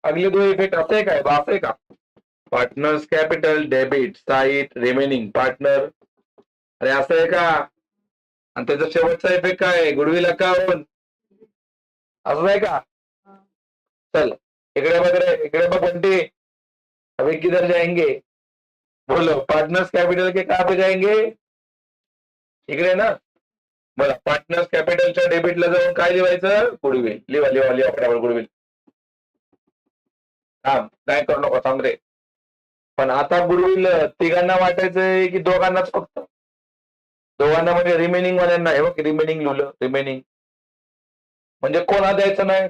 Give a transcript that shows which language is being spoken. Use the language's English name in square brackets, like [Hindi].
[Marathi] अगले 2 इफेक्ट असे काय, असे का? Partners capital debit site remaining partner. अरे असं आहे का? आणि त्याचा शेवटचा इफेक्ट काय आहे? Goodwill account. असं आहे का? चल इकडे बघ रे, इकडे बघ बंटी, [Hindi] अभी किधर जाएंगे? बोलो, पार्टनर्स कैपिटल के कहाँ पे जाएंगे? [Marathi] इकडे ना. बोला, पार्टनर्स कॅपिटलच्या डेबिटला जाऊन काय लिहायचं? गुडविल. लिहा लिहा लिहा फटाफट गुडविल. थांब, काय करू नको, थांब रे. पण आता गुडविल तिघांना वाटायचंय की दोघांनाच फक्त? दोघांना म्हणजे रिमेनिंग वाल्यांना. हे बघ रिमेनिंग लिहिलं, रिमेनिंग म्हणजे कोणा द्यायचं नाही?